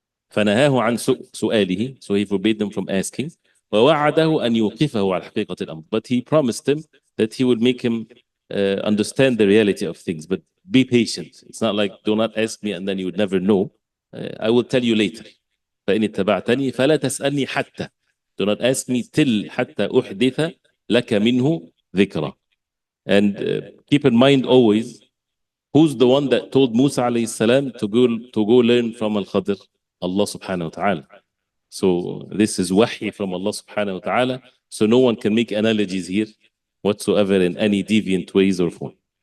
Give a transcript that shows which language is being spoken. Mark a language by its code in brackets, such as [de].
[ar] فنهاه عن سؤاله, [en] so he forbade them from asking. [ar] ووعده أن يوقفه على حقيقة الأمر, [en] but he promised him that he would make him understand the reality of things. But be patient. It's not like do not ask me and then you would never know. I will tell you later. [ar] فإن اتبعتني فلا تسألني حتى. [en] Do not ask me till [ar] حتى أحدث لك منه ذكرى. [en] And keep in mind always, who's the one that told Musa alayhi salam to go learn from Al-Khadr? Allah subhanahu wa ta'ala. So this is wahy from Allah subhanahu wa ta'ala. So no one can make analogies here whatsoever in any deviant ways or form.